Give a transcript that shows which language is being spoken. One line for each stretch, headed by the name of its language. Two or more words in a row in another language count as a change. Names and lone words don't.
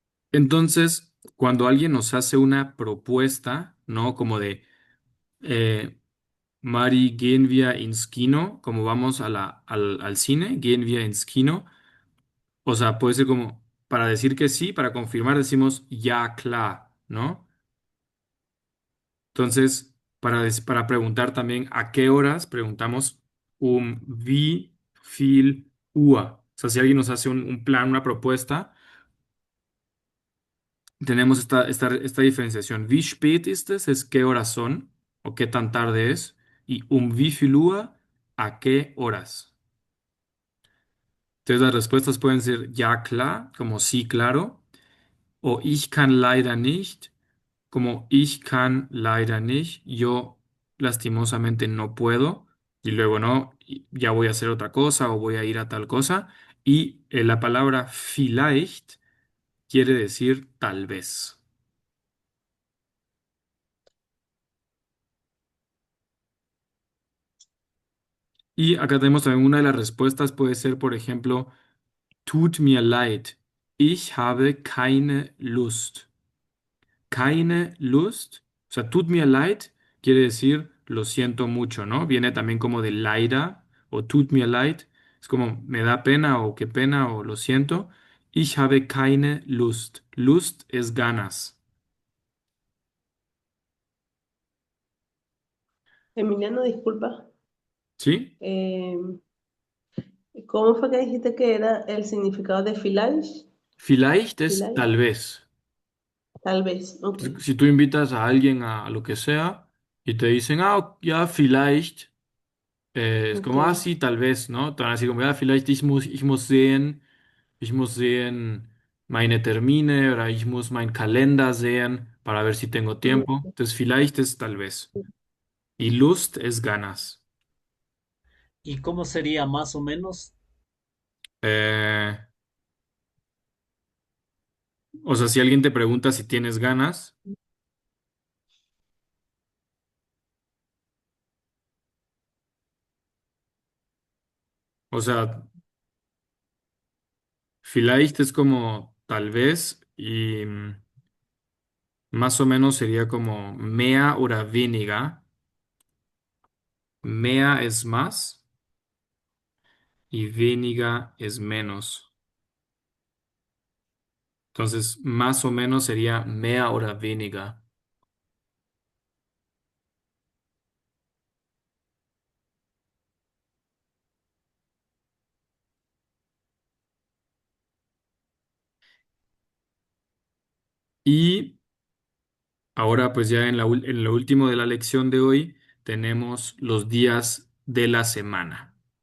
Spanish: Entonces, cuando alguien nos hace una propuesta, ¿no? Como de eh, Mari,
German: gehen wir ins Kino,
Spanish: como vamos a al cine,
German: gehen wir ins Kino.
Spanish: O sea, puede ser como para decir que sí, para confirmar decimos
German: ja, klar,
Spanish: ¿no? Entonces, para preguntar también a qué horas, preguntamos
German: wie viel Uhr.
Spanish: O sea, si alguien nos hace un plan, una propuesta, tenemos esta diferenciación.
German: Wie spät ist es?
Spanish: Es qué horas son o qué tan tarde es.
German: Y wie viel Uhr,
Spanish: a qué horas. Entonces, las respuestas pueden ser
German: ja, klar,
Spanish: como sí, claro, o
German: ich kann leider nicht, como ich kann leider nicht,
Spanish: yo lastimosamente no puedo, y luego no, ya voy a hacer otra cosa o voy a ir a tal cosa. Y la palabra vielleicht quiere decir tal vez. Y acá tenemos también una de las respuestas, puede ser, por ejemplo,
German: tut mir leid, ich habe keine Lust. Keine Lust,
Spanish: o sea,
German: tut mir leid
Spanish: quiere decir lo siento mucho, ¿no? Viene también como de leider o
German: tut mir leid,
Spanish: es como me da pena o qué pena o lo siento.
German: Ich habe keine Lust. Lust
Spanish: es ganas, Emiliano, disculpa. ¿sí? eh, ¿Cómo fue que dijiste que era el significado de Filage?
German: Vielleicht es Filage,
Spanish: tal vez. tal vez, ok. Si tú invitas a alguien a lo que sea y te dicen,
German: ah, ja, vielleicht,
Spanish: es Ok. como, ah, sí, tal vez, ¿no? Te van a decir como,
German: ja, vielleicht ich muss sehen. Ich muss sehen meine Termine oder ich muss meinen Kalender sehen
Spanish: para ver si tengo tiempo. Ok. Entonces, vielleicht es tal vez. Y Lust es ganas. ¿Y cómo sería más o menos? Eh, o sea, si alguien te pregunta si tienes ganas, o sea, vielleicht es como tal vez y más o menos sería como
German: mehr oder weniger.
Spanish: Mehr es más y weniger es menos. Entonces, más o menos sería
German: mehr oder weniger.
Spanish: Y ahora, pues ya en lo último de la lección de hoy, tenemos los días de la semana.